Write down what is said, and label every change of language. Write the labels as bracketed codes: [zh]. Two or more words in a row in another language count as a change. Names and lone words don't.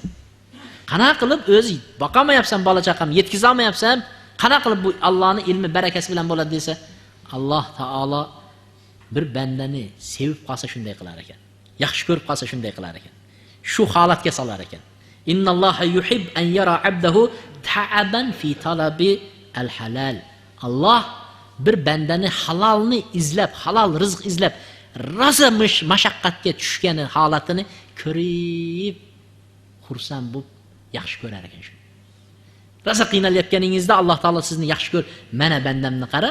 [uz] Qana qilib o'zi boqamayapsam, bola chaqam yetkiza olmayapsam, qana qilib bu Allohning ilmi, barakasi bilan bo'ladi desa, Alloh taolo bir bandani sevib qolsa shunday qilar ekan. Yaxshi ko'rib qolsa shunday qilar ekan. Shu holatga solar ekan. [ar] إن الله يحب أن يرى عبده تعبا في طلب الحلال. [uz] Alloh bir bandani halolni izlab, halol rizq izlab, rosa mashaqqatga tushgani holatini ko'rib, xursand bo'lib yaxshi ko'rar ekan shu. Rosa qiynalayotganingizda Alloh taolo sizni yaxshi ko'r, mana bandamni qara.